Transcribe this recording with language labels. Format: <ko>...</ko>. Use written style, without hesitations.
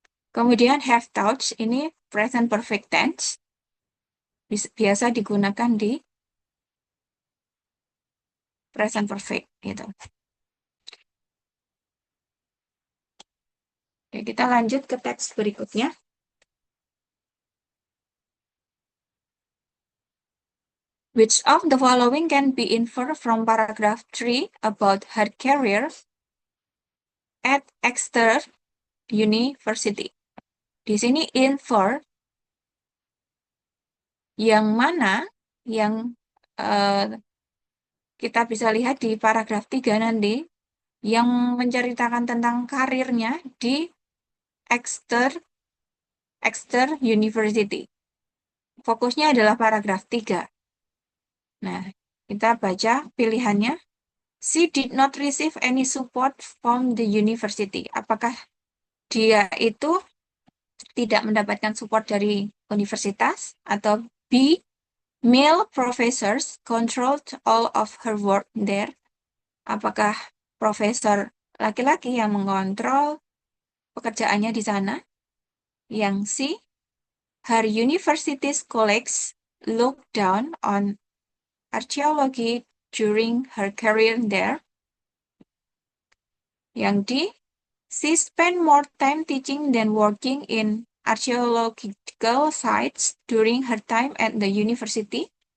<id>Kemudian have touch ini present perfect tense, biasa digunakan di present perfect gitu. Oke, kita lanjut ke teks berikutnya.</id> <en>Which of the following can be inferred from paragraph 3 about her career at Exeter University?</en> <id>Di sini infer yang mana yang kita bisa lihat di paragraf 3 nanti yang menceritakan tentang karirnya di Exeter University. Fokusnya adalah paragraf 3. Nah, kita baca pilihannya.</id> <en>She did not receive any support from the university.</en> <id>Apakah dia itu tidak mendapatkan support dari universitas? Atau</id> <en>B, male professors controlled all of her work there.</en> <id>Apakah profesor laki-laki yang mengontrol pekerjaannya di sana? Yang</id> <en>C, her university's colleagues looked down on archaeology during her career there.</en> <id>Yang</id> <en>D, she spent more time teaching than working in archaeological sites during her time at the university.</en>